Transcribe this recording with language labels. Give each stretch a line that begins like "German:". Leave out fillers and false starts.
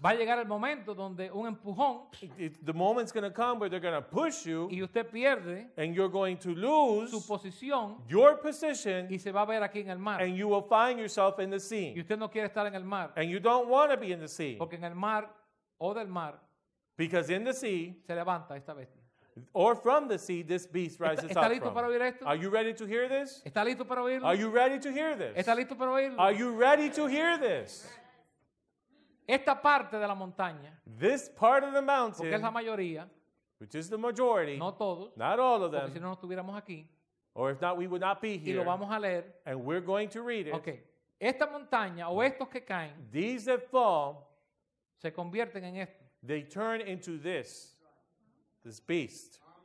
Spanish: Va a llegar el momento donde un empujón
English: The moment's going to come where they're going to push you
Spanish: y usted pierde
English: and you're going to lose
Spanish: posición
English: your position
Spanish: y se va a ver aquí en el mar.
English: and you will find yourself in the
Spanish: Y
English: sea.
Spanish: usted no quiere estar en el mar,
English: And you don't want to be in the sea
Spanish: porque en el mar o del mar
English: because in the sea
Spanish: se levanta esta bestia.
English: or from the sea, this beast rises
Spanish: ¿Está
English: up
Spanish: listo para
English: from.
Spanish: oír esto?
English: Are you ready to hear this?
Spanish: ¿Está listo para oírlo?
English: Are you ready to hear this?
Spanish: ¿Está listo para oírlo?
English: Are you ready to hear this?
Spanish: Esta parte de la montaña,
English: This part of the
Spanish: porque es la
English: mountain,
Spanish: mayoría,
English: which is the majority,
Spanish: no todos,
English: not all of
Spanish: porque si
English: them,
Spanish: no, no estuviéramos aquí,
English: or if not, we would not be
Spanish: y lo
English: here,
Spanish: vamos a leer.
English: and we're going to read it.
Spanish: Ok, esta montaña o estos que caen
English: These that fall,
Spanish: se convierten en esto.
English: they turn into this beast.